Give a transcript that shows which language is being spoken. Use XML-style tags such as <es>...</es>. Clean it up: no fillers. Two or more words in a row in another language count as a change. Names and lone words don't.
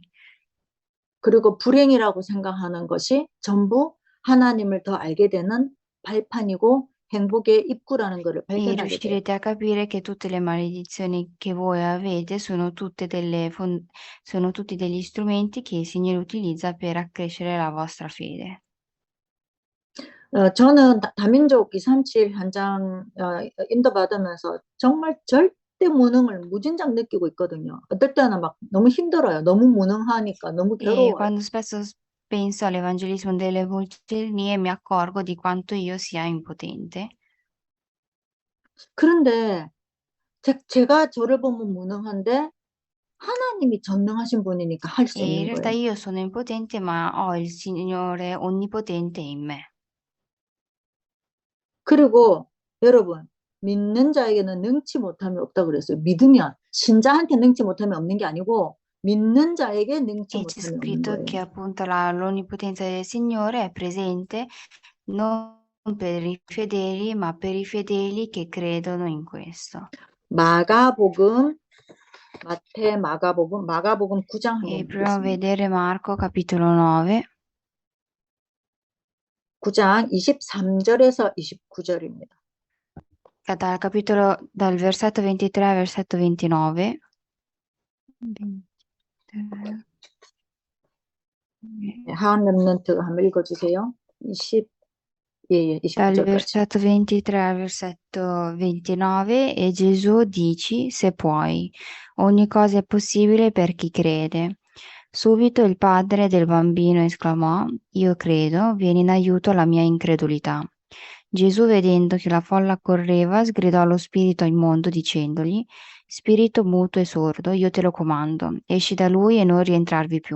<ko>그리고 불행이라고 생각하는 것이 전부 하나님을 더 알게 되는 발판이고 행복의 입구라는 것을</ko> <it>E</it> <ko>발견하게 돼요.</ko> <it>riuscirete a capire che tutte le maledizioni che voi avete sono sono tutti degli strumenti che il Signore utilizza per accrescere la vostra fede.</it> <ko>저는 다민족 237 현장 인도받으면서 정말 절대 무능을 무진장 느끼고 있거든요. 어떨 때는 막 너무 힘들어요. 너무 무능하니까 너무</ko> <it>E</it> <ko>괴로워요.</ko> <it>quando spesso penso all'evangelismo delle vulcanie mi accorgo di quanto io sia impotente.</it> <ko>그런데 제가 저를 보면 무능한데 하나님이 전능하신 분이니까 할 수</ko> <it>E in</it> <ko>있는</ko> <it>realtà</it> <ko>거예요.</ko> <it>io sono impotente, ma ho il Signore onnipotente in me.</it> <ko>그리고 여러분 믿는 자에게는 능치 못함이 없다 그랬어요. 믿으면 신자한테 능치 못함이 없는 게 아니고 믿는 자에게 능치</ko> <it>E c'è</it> <ko>못함이 없는</ko> <it>scritto</it> <ko>거예요.</ko> <it>che appunto l'onnipotenza del Signore è presente non per i fedeli, ma per i fedeli che credono in questo.</it> <ko>마가복음 마가복음 9장</ko> <it>E</it> <ko>한번</ko> <it>proviamo a</it> <ko>보겠습니다.</ko> <it>vedere Marco capitolo 9,</it> <ko>9장 23절에서 29절입니다.</ko> <it>dal versetto 23 al versetto 29.</it> <ko>23. 하한 렘넌트 한번 읽어주세요. 29절까지.</ko> <it>Dal versetto 23 al versetto 29 e Gesù dice, se puoi, ogni cosa è possibile per chi crede. Subito il padre del bambino esclamò, io credo, vieni in aiuto alla mia incredulità. Gesù, vedendo che la folla correva, sgridò allo spirito immondo dicendogli, spirito muto e sordo, io te lo comando, esci da lui e non rientrarvi più.</it>